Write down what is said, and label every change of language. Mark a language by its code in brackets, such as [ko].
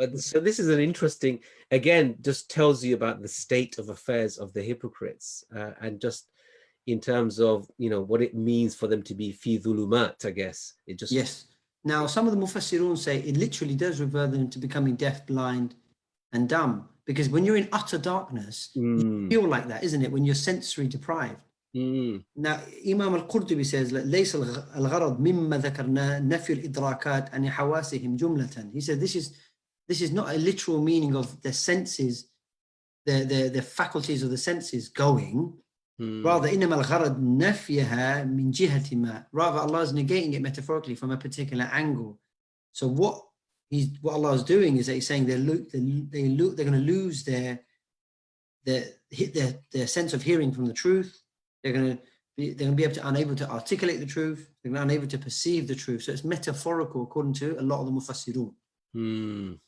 [en] So this is an interesting, again, just tells you about the state of affairs of the hypocrites, and just in terms of what it means for them to be fi dhulumat, I guess. It just Now, some of the Mufassirun say it literally does revert them to becoming deaf, blind, and dumb. Because when you're in utter darkness, you feel like that, isn't it? When you're sensory deprived. Now, Imam al-Qurtubi says, [ar] لَيْسَ الْغَرَض مِمَّا ذَكَرْنَا نَفْيُ الْإِدْرَاكَاتِ عَنِ حَوَاسِهِمْ جُمْلَةً. [en] He said, this is not a literal meaning of their senses, their faculties of the senses going. Rather, [ar] إِنَّمَا الْغَرَض نَفْيَهَا مِنْ جِهَةِ مَا. [en] Rather, Allah is negating it metaphorically from a particular angle. So what Allah is doing is that He's saying they're going to lose their sense of hearing from the truth. They're going to be unable to articulate the truth. They're going to be unable to perceive the truth. So it's metaphorical according to a lot of the Mufassirun.